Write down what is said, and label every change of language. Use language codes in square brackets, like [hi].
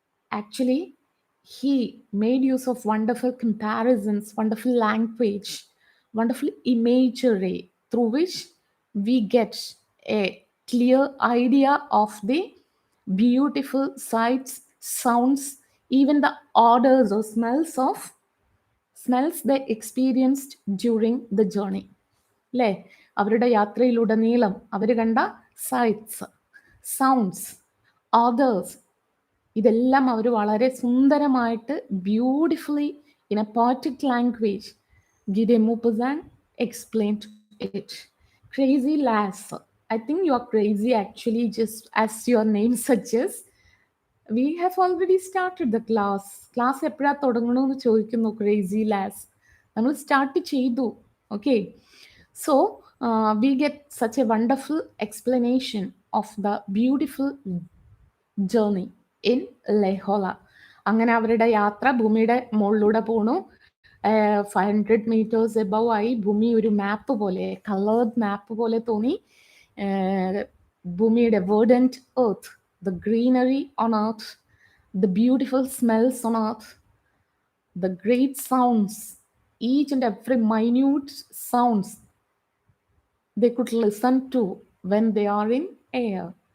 [en] actually, he made use of wonderful comparisons, wonderful language, wonderful imagery through which we get a clear idea of the beautiful sights, sounds, even the odors or smells they experienced during the journey. [ml] അല്ലേ? അവരുടെ യാത്രയിലുടനീളം അവർ കണ്ട sites, sounds, authors, ഇതെല്ലാം അവർ വളരെ സുന്ദരമായിട്ട് [en] Beautifully in a poetic language Gideon Maupassant explained it. Crazy lass. I think you are crazy actually, just as your name suggests. We have already started the class. [ml] Class എപ്പോഴാ തുടങ്ങണമെന്ന് ചോദിക്കുന്നു crazy Las. നമ്മൾ start ചെയ്തു. [en] Okay, so we get such a wonderful explanation of the beautiful journey in Le Horla. [ml] അങ്ങനെ അവരുടെ യാത്ര ഭൂമിയുടെ മുകളിലൂടെ പോണു. [en] 500 meters above ആയി. [ml] ഭൂമി ഒരു മാപ്പ് പോലെ, കളേർഡ് മാപ്പ് പോലെ തോന്നി. [en] ഭൂമിയുടെ verdant earth, the greenery on earth, the beautiful smells on earth, the great sounds, each and every minute sounds they could listen to when they are in air.